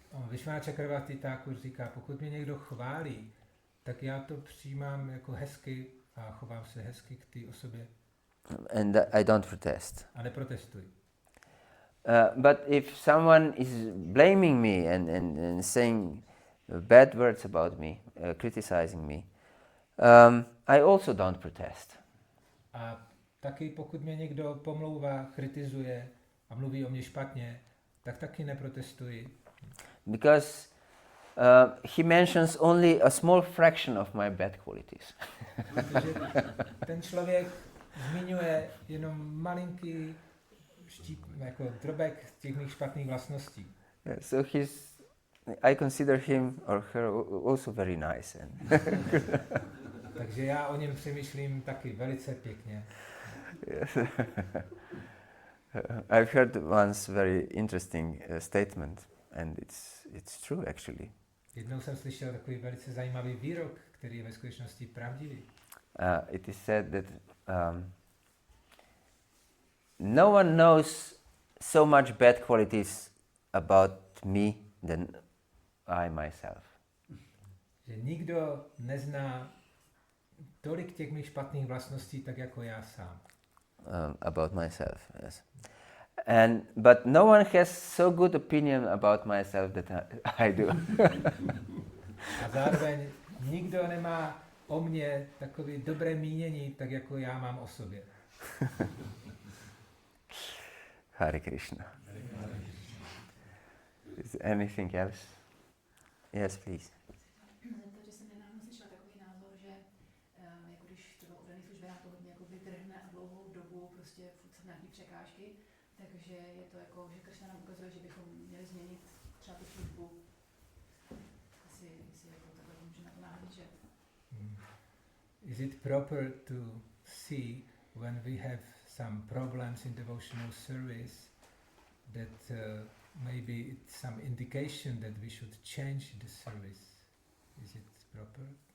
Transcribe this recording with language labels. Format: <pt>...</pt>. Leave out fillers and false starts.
<cs>Vishwanath Chakravarti Thakur říká, pokud mě někdo chválí, tak já to přijímám jako hezky a chovám se hezky k té osobě.</cs> <en>And I don't protest.</en> <cs>A neprotestuji.</cs> <en>But if someone is blaming me and saying bad words about me, criticizing me, I also don't protest.</en> <cs>A taky pokud mě někdo pomlouvá, kritizuje a mluví o mě špatně, tak taky neprotestuji.</cs> <en>Because he mentions only a small fraction of my bad qualities.</en> <cs>Protože ten člověk zmiňuje jenom malinký jako drobek těch mých špatných vlastností.</cs> <en>Yeah, so I consider him or her also very nice.</en> <cs>Takže já o něm přemýšlím taky velice pěkně.</cs> <en>Yes. I've heard once very interesting statement, and it's true actually.</en> <cs>Jednou jsem slyšel takový velice zajímavý výrok, který je ve skutečnosti pravdivý.</cs> <en>It is said that no one knows so much bad qualities about me than I myself.</en> <cs>Že nikdo nezná tolik těch mých špatných vlastností, tak jako já sám.</cs> <en>About myself, yes. But no one has so good opinion about myself that I do.</en> <cs>A zároveň nikdo nemá o mně takové dobré mínění, tak jako já mám o sobě.</cs> <en>Hare Krishna. Is there anything else? Yes, please.</en> <cs>Takže jsem nedávno slyšela takový názor, že jako když třeba udaný službě na to hodně jako vydrhne a dlouhou dobu prostě furt jsou nějaký překážky, takže je to jako, že Krišna nám ukazuje, že bychom měli změnit třeba tu službu. Asi jako takhle můžeme to nahlížet.</cs> <en>Is it proper to see when we have some problems in devotional service that maybe it's some indication that we should change the service? Is it proper?</en>